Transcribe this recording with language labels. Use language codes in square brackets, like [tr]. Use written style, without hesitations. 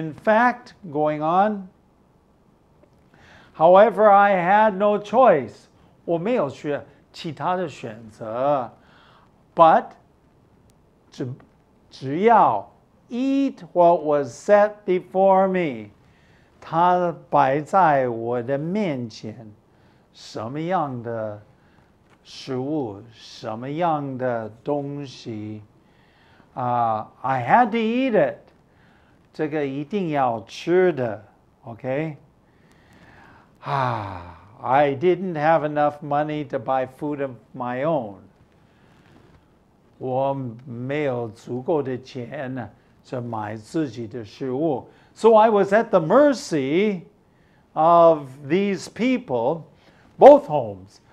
[en] In fact, going on, however, I had no choice. [zh] 我没有其他的选择 [en] but [zh] 只要 [en] eat what was set before me. [zh] 它摆在我的面前，什么样的食物，什么样的东西， [en] I had to eat it. [zh] 这个一定要吃的 ，OK? [en] I didn't have enough money to buy food of my own. [zh] 我没有足够的钱去买自己的食物。 [en] So I was at the mercy of these people, both homes.